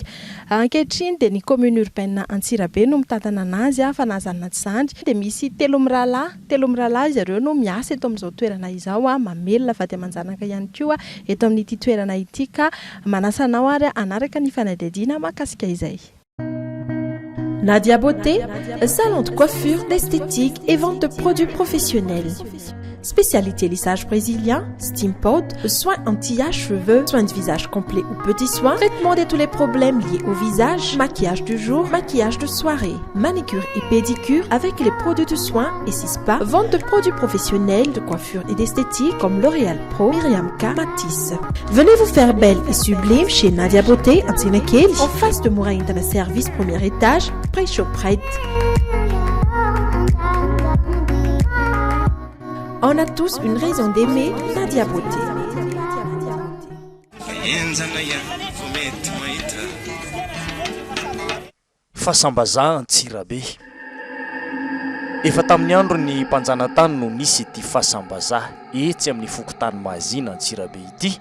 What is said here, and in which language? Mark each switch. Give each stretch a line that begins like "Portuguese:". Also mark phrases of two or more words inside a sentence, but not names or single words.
Malagasy: Ankehitriny dia ny
French: commune urbaine
Malagasy: Antsirabe no mitantana anazy fa nazanona tsy izany dia misy telo mirahalahy izy ireo no miasa eto amin'izao toerana izao mamelona vady aman-janaka ihany koa eto amin'ity toerana ity ka manasanao ary anaraka ny fanadihadiana mahakasika izay.
French: Nadia Beauté, salon de coiffure, d'esthétique et vente de produits professionnels. Spécialité lissage brésilien, steam pod, soins anti-âge, cheveux, soins de visage complet ou petits soins, traitement de tous les problèmes liés au visage, maquillage du jour, maquillage de soirée, manicure et pédicure avec les produits de soins et spa, vente de produits professionnels de coiffure et d'esthétique comme L'Oréal Pro, Myriam K, Matisse. Venez vous faire belle et sublime chez Nadia Beauté à Tsinekeli, en face de Moura Internet Service, premier étage, près Shoprite. On a tous une raison d'aimer Nadia Beauté.
Malagasy: Fahasambazaha Antsirabe. Efa tamin'ny andro ny mpanjanatany no nisy ity fahasambazaha etsy amin'ny fokontany Mahazina Antsirabe ity.